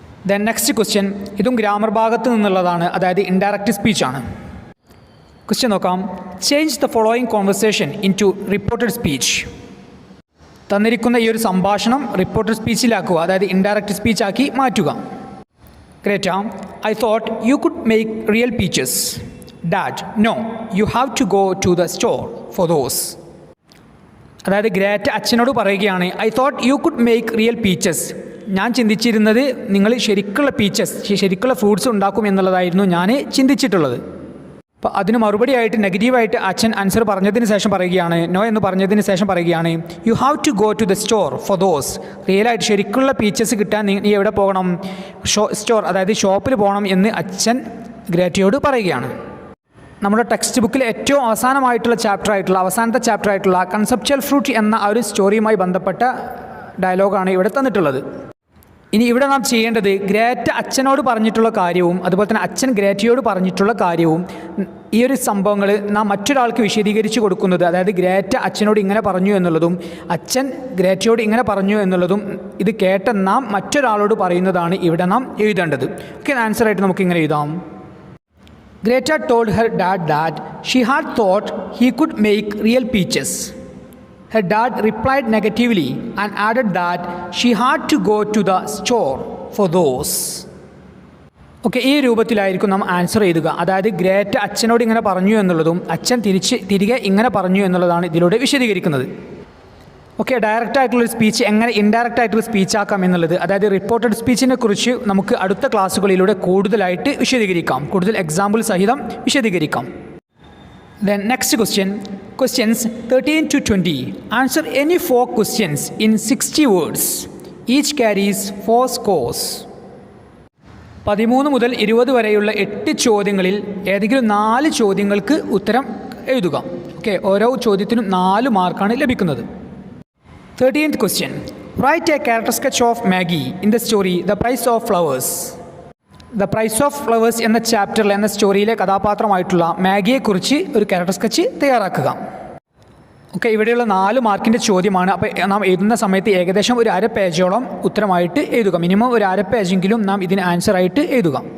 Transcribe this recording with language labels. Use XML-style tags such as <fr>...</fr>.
<en>then next question,</en> <ml>ഇതും grammar ഭാഗത്ത് നിന്നുള്ളതാണ്, അതായത് ഇൻഡയറക്റ്റ് സ്പീച്ച് ആണ്.</ml> <en>question</en> <ml>നോക്കാം:</ml> <en>Change the following conversation into reported speech.</en> <ml>തന്നിരിക്കുന്ന ഈ ഒരു സംഭാഷണം റിപ്പോർട്ടഡ് സ്പീച്ചിലാക്കുക, അതായത് ഇൻഡയറക്റ്റ് സ്പീച്ച് ആക്കി മാറ്റുക.</ml> <en>Greta, I thought you could make real peaches. Dad, no, you have to go to the store for those.</en> <ml>അതായത് Greta അച്ഛനോട് പറയുകയാണ്,</ml> <en>I thought you could make real peaches.</en> <ml>ഞാൻ ചിന്തിച്ചിരുന്നത് നിങ്ങൾ ശരിക്കുള്ള ഫ്രൂട്ട്സ് ഉണ്ടാക്കും എന്നുള്ളതായിരുന്നു ഞാൻ ചിന്തിച്ചിട്ടുള്ളത്. അപ്പോൾ അതിന് മറുപടിയായിട്ട് നെഗറ്റീവായിട്ട് അച്ഛൻ ആൻസർ പറഞ്ഞതിന് ശേഷം പറയുകയാണ്, നോ എന്ന് പറഞ്ഞതിന് ശേഷം പറയുകയാണ്,</ml> <en>You have to go to the store for those.</en> <ml>റിയലായിട്ട് ശരിക്കുള്ള പീച്ചസ് കിട്ടാൻ നീ എവിടെ പോകണം? സ്റ്റോർ, അതായത് ഷോപ്പിൽ പോകണം എന്ന് അച്ഛൻ ഗ്രേറ്റയോട് പറയുകയാണ്. നമ്മുടെ ടെക്സ്റ്റ് ബുക്കിലെ ഏറ്റവും അവസാനത്തെ ചാപ്റ്റർ ആയിട്ടുള്ള കൺസെപ്ച്വൽ ഫ്രൂട്ട് എന്ന ആ ഒരു സ്റ്റോറിയുമായി ബന്ധപ്പെട്ട ഡയലോഗാണ് ഇവിടെ തന്നിട്ടുള്ളത്. ഇനി ഇവിടെ നാം ചെയ്യേണ്ടത് ഗ്രേറ്റ അച്ഛനോട് പറഞ്ഞിട്ടുള്ള കാര്യവും അതുപോലെ തന്നെ അച്ഛൻ ഗ്രേറ്റയോട് പറഞ്ഞിട്ടുള്ള കാര്യവും, ഈ ഒരു സംഭവങ്ങൾ നാം മറ്റൊരാൾക്ക് വിശദീകരിച്ച് കൊടുക്കുന്നത്, അതായത് ഗ്രേറ്റ അച്ഛനോട് ഇങ്ങനെ പറഞ്ഞു എന്നുള്ളതും അച്ഛൻ ഗ്രേറ്റയോട് ഇങ്ങനെ പറഞ്ഞു എന്നുള്ളതും ഇത് കേട്ട നാം മറ്റൊരാളോട് പറയുന്നതാണ് ഇവിടെ നാം എഴുതേണ്ടത്. ഓക്കെ, ആൻസറായിട്ട് നമുക്ക് ഇങ്ങനെ എഴുതാം:</ml> <en>Greta told her dad that she had thought he could make real peaches. Her dad replied negatively and added that she had to go to the store for those.</en> <ml>Okay, ഈ രൂപത്തിലായിരിക്കും നാം answer എഴുതുക. അതായത് Greta അച്ഛനോട് ഇങ്ങനെ പറഞ്ഞു എന്നുള്ളതും അച്ഛൻ തിരികെ ഇങ്ങനെ പറഞ്ഞു എന്നുള്ളതാണ് ഇതിലൂടെ വിശദീകരിക്കുന്നത്. ഓക്കെ, ഡയറക്റ്റായിട്ടുള്ളൊരു സ്പീച്ച് എങ്ങനെ ഇൻഡയറക്റ്റ് ആയിട്ടുള്ള സ്പീച്ച് ആക്കാം എന്നുള്ളത്, അതായത് റിപ്പോർട്ടഡ് സ്പീച്ചിനെ കുറിച്ച് നമുക്ക് അടുത്ത ക്ലാസ്സുകളിലൂടെ കൂടുതലായിട്ട് വിശദീകരിക്കാം, കൂടുതൽ എക്സാമ്പിൾ സഹിതം വിശദീകരിക്കാം.</ml> <en>Then next questions 13 to 20. Answer any 4 questions in 60 words. Each carries 4 scores.</en> <ml>13 മുതൽ 20 വരെയുള്ള 8 ചോദ്യങ്ങളിൽ ഏതെങ്കിലും 4 ചോദ്യങ്ങൾക്ക് ഉത്തരം എഴുതുക. ഓക്കെ, ഓരോ ചോദ്യത്തിനും 4 മാർക്കാണ് ലഭിക്കുന്നത്.</ml> <en>13th question. Write a character sketch of Maggie in the story The Price of Flowers.</en> <ml>The Price of Flowers എന്ന ചാപ്റ്ററിൽ എന്ന സ്റ്റോറിയിലെ കഥാപാത്രമായിട്ടുള്ള മാഗിയെക്കുറിച്ച് ഒരു ക്യാരക്ടർ സ്കെച്ച് തയ്യാറാക്കുക. ഓക്കെ, ഇവിടെയുള്ള 4 മാർക്കിൻ്റെ ചോദ്യമാണ്. അപ്പോൾ നാം എഴുതുന്ന സമയത്ത് ഏകദേശം ഒരു 1/2 പേജോളം ഉത്തരമായിട്ട് എഴുതുക. മിനിമം ഒരു 1/2 പേജെങ്കിലും നാം ഇതിന് ആൻസറായിട്ട് എഴുതുക.</ml>